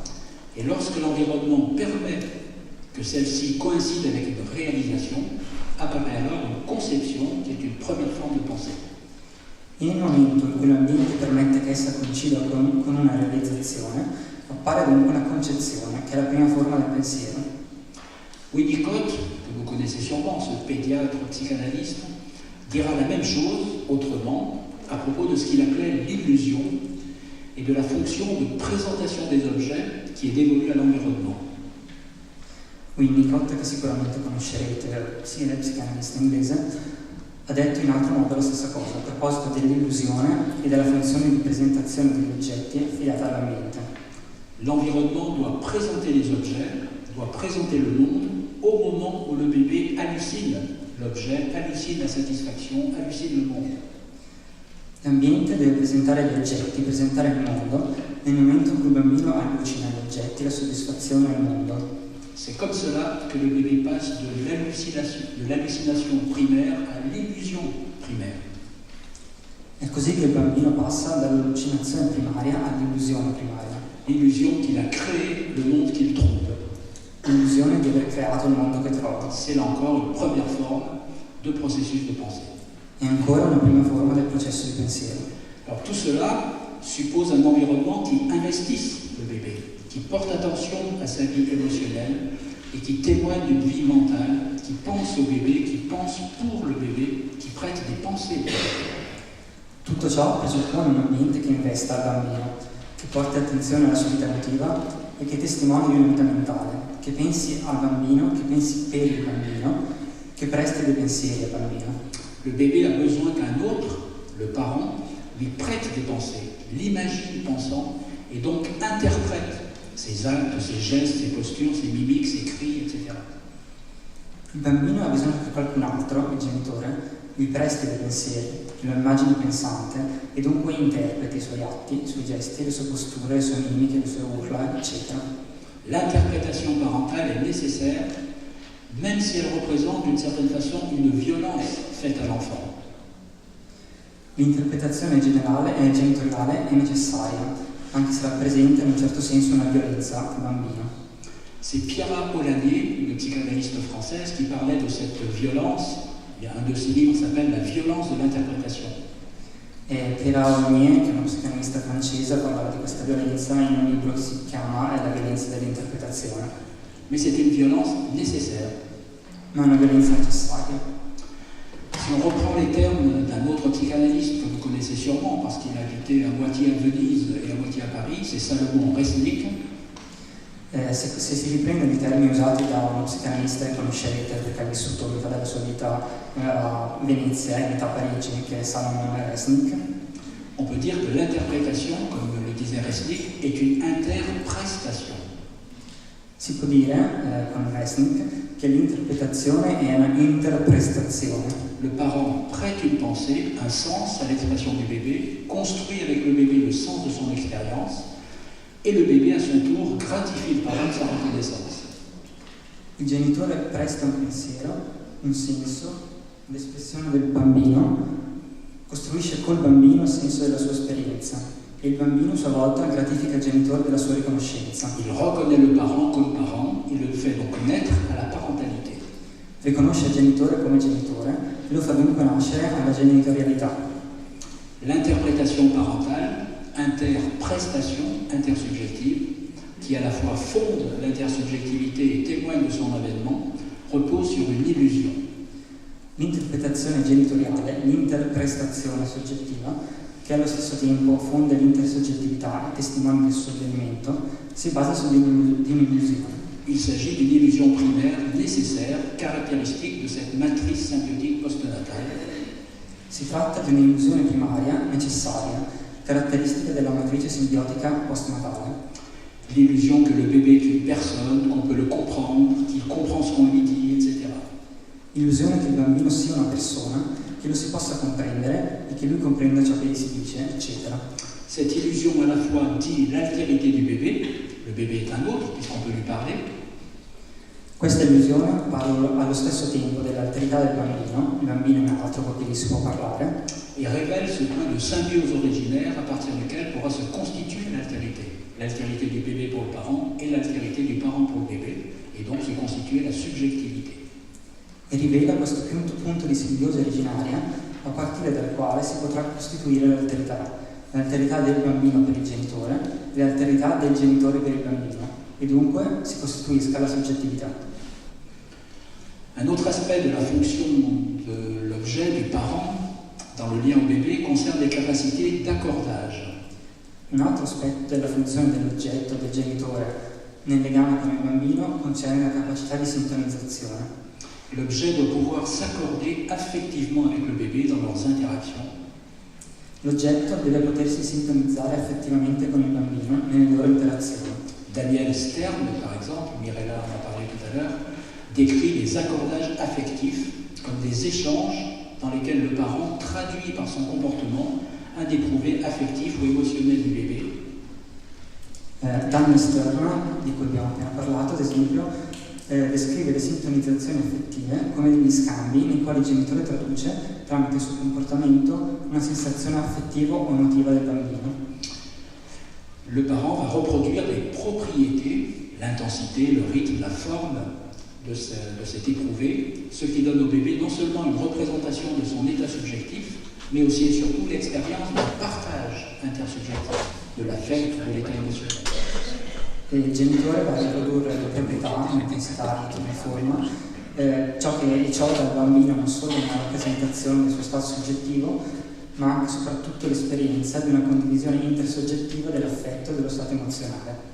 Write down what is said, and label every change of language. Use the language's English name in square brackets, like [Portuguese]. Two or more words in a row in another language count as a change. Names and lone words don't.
[French] Et lorsque l'environnement permet que celle-ci coïncide avec une réalisation, apparaît alors une conception qui est une première forme de pensée. [Italian] In un momento in cui l'ambiente permette che essa coincida con una realizzazione, appare dunque una concezione, che è la prima forma del pensiero. [French] Winnicott, que vous connaissez sûrement, ce pédiatre psychanalyste, dira la même chose autrement à propos de ce qu'il appelait l'illusion et de la fonction de présentation des objets qui est dévolue à l'environnement. [Italian] Winnicott, che sicuramente conoscerete, psicanalista inglese, ha detto in altro modo la stessa cosa a proposito dell'illusione e della funzione di presentazione degli oggetti affidata all'ambiente. [French] L'environnement doit présenter les objets, doit présenter le monde au moment où le bébé hallucine l'objet, hallucine la satisfaction, hallucine le monde. [Italian] L'ambiente deve presentare gli oggetti, presentare il mondo, nel momento in cui il bambino allucina gli oggetti, la soddisfazione del mondo. [French] C'est comme cela que le bébé passe de l'hallucination primaire à l'illusion primaire. [Italian] È così che il bambino passa dall'allucinazione primaria all'illusione primaria. [French] L'illusion qu'il a créé le monde qu'il trouve. [Italian] L'illusione di aver creato il mondo che trova. [French] C'est là encore une première forme de processus de pensée. [Italian] È ancora una prima forma del processo di pensiero. [French] Alors tout cela suppose un environnement qui investisse le bébé, qui porte attention à sa vie émotionnelle et qui témoigne d'une vie mentale, qui pense au bébé, qui pense pour le bébé, qui prête des pensées. [Italian] Tutto ciò presuppone un ambiente che investa al bambino, che porti attenzione alla sua vita emotiva e che testimoni di una vita mentale, che pensi al bambino, che pensi per il bambino, che presti dei pensieri al bambino. [French] Le bébé a besoin qu'un autre, le parent, lui prête des pensées, l'imagine pensant et donc interprète ses actes, ses gestes, ses postures, ses mimiques, ses cris, etc. [Italian] Il bambino ha bisogno che qualcun altro, il genitore, lui presti dei pensieri, lo immagini pensante e dunque interpreti i suoi atti, i suoi gesti, le sue posture, le sue mimiche, le sue urla, eccetera. [French] L'interprétation parentale est nécessaire, même si elle représente d'une certaine façon une violence faite à l'enfant. [Italian] L'interpretazione genitoriale è necessaria, anche se rappresenta in un certo senso una violenza al bambino. [French] C'est Pierre Olanier, une psychanalyste française, qui parlait de cette violence. Il y a un de ses livres qui s'appelle La violence de l'interprétation. [Italian] Pierre Olanier, che è una psicanalista francese, parlava di questa violenza in un libro che si chiama La violenza dell'interpretazione. [French] Mais c'est une violence nécessaire. [Italian] Ma è una violenza necessaria. [French] Si on reprend les termes d'un autre psychanalyste que vous connaissez sûrement, parce qu'il a habité à moitié à Venise et à moitié à Paris, c'est Salomon Resnick. [Italian] Se si riprendono i termini usati da uno psicanalista che conoscerete perché ha vissuto metà della sua vita a Venezia e metà a Parigi, che è Salomon Resnick, [French] on peut dire que l'interprétation, comme le disait Resnick, est une interprestation. [Italian] Si può dire, con Resnick, che l'interpretazione è una interprestazione. [French] Le parent prête une pensée, un sens à l'expression du bébé, construit avec le bébé le sens de son expérience, et le bébé à son tour gratifie le parent de sa reconnaissance. [Italian] Il genitore presta un pensiero, un senso, l'espressione del bambino, costruisce col bambino il senso della sua esperienza e il bambino a sua volta gratifica il genitore della sua riconoscenza. [French] Il reconnaît le parent comme parent, il le fait donc naître à la parentalité. [Italian] Riconosce il genitore come genitore e lo fa dunque nascere alla genitorialità. [French] L'interprétation parentale, interprestation, intersubjective, qui à la fois fonde l'intersubjectivité et témoigne de son avènement, repose sur une illusion. [Italian] L'interpretazione genitoriale, l'interprestazione soggettiva, che allo stesso tempo fonda l'intersoggettività e testimonia del suo avvenimento, si basa su di un'illusione. [French] Il s'agit d'une illusion primaire nécessaire, caractéristique de cette matrice symbiotique postnatale. [Italian] Si tratta di un'illusione primaria, necessaria, caratteristica della matrice simbiotica postnatale. [French] L'illusion que le bébé est une personne, qu'on peut le comprendre, qu'il comprend ce qu'on lui dit, etc. [Italian] Illusione che il bambino sia una persona, che lo si possa comprendere e che lui comprenda ciò che gli si dice, eccetera. [French] Cette illusion à la fois dit l'altérité du bébé, le bébé est un autre puisqu'on peut lui parler. [Italian] Questa illusione parla allo stesso tempo dell'alterità del bambino, il bambino è un altro con cui si può parlare, [French] et révèle ce point de symbiose originaire à partir duquel pourra se constituer l'altérité. L'altérité du bébé pour le parent et l'altérité du parent pour le bébé, et donc se constituer la subjectivité. [Italian] E rivela questo punto di simbiosi originaria a partire dal quale si potrà costituire l'alterità del bambino per il genitore e l'alterità del genitore per il bambino, e dunque si costituisca la soggettività. [French] Un autre aspect de la fonction de l'objet du parent dans le lien au bébé concerne les capacités d'accordage. [Italian] Un altro aspetto della funzione dell'oggetto, del genitore, nel legame con il bambino concerne la capacità di sintonizzazione. [French] L'objet doit pouvoir s'accorder affectivement avec le bébé dans leurs interactions. [Italian] L'oggetto deve potersi sintonizzare affettivamente con il bambino nelle loro interazioni. [French] Daniel Stern, par exemple, Mirella en a parlé tout à l'heure, décrit les accordages affectifs comme des échanges dans lesquels le parent traduit par son comportement un des prouvé affectifs ou émotionnels du bébé. [Italian] Dan Stern, di cui abbiamo appena parlato, ad esempio, descrive le sintonizzazioni affettive come degli scambi nei quali il genitore traduce, tramite il suo comportamento, una sensazione affettiva o emotiva del bambino. [French] Le parent va reproduire les propriétés, l'intensité, le rythme, la forme de cet éprouvé, ce qui donne au bébé non seulement une représentation de son état subjectif, mais aussi et surtout l'expérience du partage intersubjectif, de l'affect, de l'état émotionnel. [Italian] E il genitore va a riprodurre le proprietà, l'intensità, ritmo e forma, ciò dà al bambino non solo una rappresentazione del suo stato soggettivo, ma anche e soprattutto l'esperienza di una condivisione intersoggettiva dell'affetto e dello stato emozionale.